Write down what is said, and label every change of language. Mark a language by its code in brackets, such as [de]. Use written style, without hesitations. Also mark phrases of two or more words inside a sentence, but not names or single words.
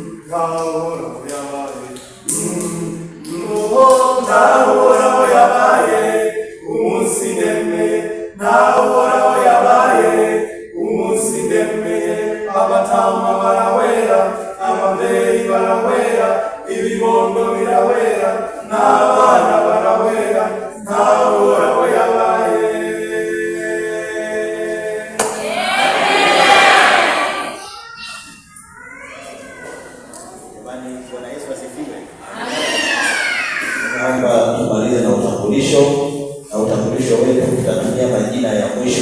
[rn] Uhoraho yabaye Uhoraho yabaye umunsi ndemeye, Uhoraho yabaye umunsi ndemeye, abatama barawera, ababyeyi barawera, ibibondo birawera, n'abana barawera, Uhoraho yabaye. [sw] Bwana Yesu asifiwe. Naomba tumalize na utambulisho, na utambulisho wetu tutatumia majina ya mwisho.